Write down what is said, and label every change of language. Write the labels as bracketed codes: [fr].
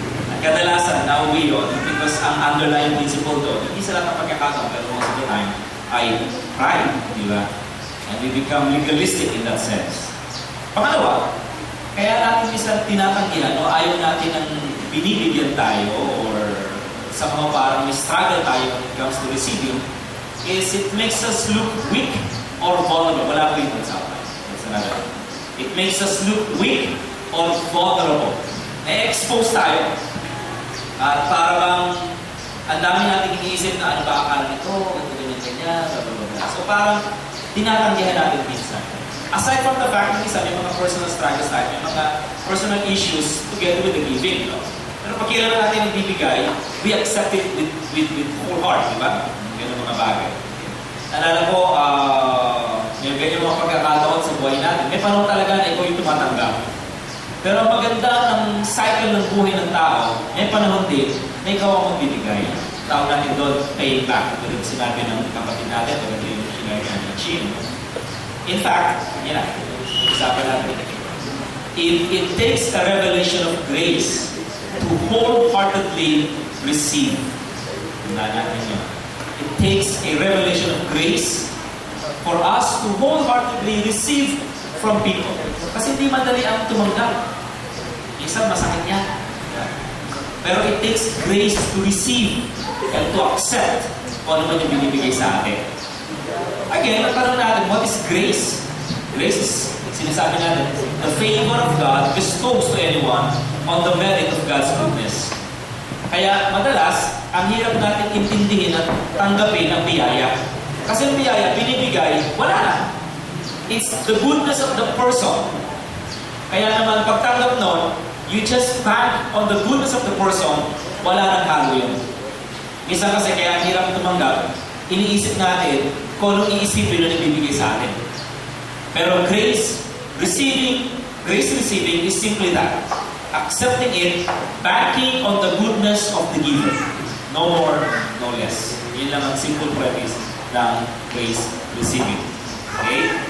[tl] At kadalasan, nauwi yun, because ang underlying principle doon, hindi sa lahat ng pagkakataon, pero [en] most of the time, [tl] ay pride, di ba? [en] And we become legalistic in that sense. [tl] Pangalawa, kaya natin minsan tinatanggihan o ayaw natin ng binibigyan tayo or sa mga parang may struggle tayo [en] when it comes to receiving is it makes us look weak or vulnerable. [tl] Wala ko yung example. [en] That's another one. It makes us look weak or vulnerable. [tl] Na-expose tayo. At parang ang dami natin iniisip na ano ba akala nito, ganyan, blah. So parang tinatanggihan natin minsan. [en] Aside from the fact [tl] na minsan may mga personal struggles tayo, may mga [en] personal issues together with the giving. [tl] No? Pero pag kailan natin nagbibigay, [en] we accept it with whole heart, [tl] di ba? Ganun mga bagay. Nalala ko, may ganyan mga pagkakataon sa buhay natin. May panahon talaga na ikaw yung tumatanggap. Pero ang maganda ng cycle ng buhay ng tao, may panahon din na ikaw ang magbibigay. Tawag natin doon, paying back. Ito rin sinabi ng kapatid natin, ito rin yung sinabi ng Chin. [en] In fact, [tl] yan na, usapan natin. [en] It takes a revelation of grace to wholeheartedly receive. [tl] Tandaan natin yun. [en] It takes a revelation of grace for us to wholeheartedly receive from people. [tl] Kasi hindi madali ang tumanggap. Isang masakit yan. Pero [en] it takes grace to receive and to accept [tl] kung ano man yung binibigay sa atin. [en] Again, [tl] magtanong natin, [en] what is grace? Grace is, [tl] sinasabi natin, [en] the favor of God bestows to anyone on the merit of God's goodness. [tl] Kaya madalas, ang hirap natin intindihin at tanggapin ang biyaya. Kasi ang biyaya, binibigay, wala na. [en] It's the goodness of the person. [tl] Kaya naman, pagtanggap nun, [en] you just bank on the goodness of the person, [tl] wala nang halo yun. Minsan kasi kaya ang hirap tumanggap, iniisip natin kung anong iisipin na ibibigay sa atin. [en] Pero grace receiving is simply that. Accepting it, banking on the goodness of the giver. No more, no less. [tl] Yun lang ang [en] simple premise ng grace receiving. Okay?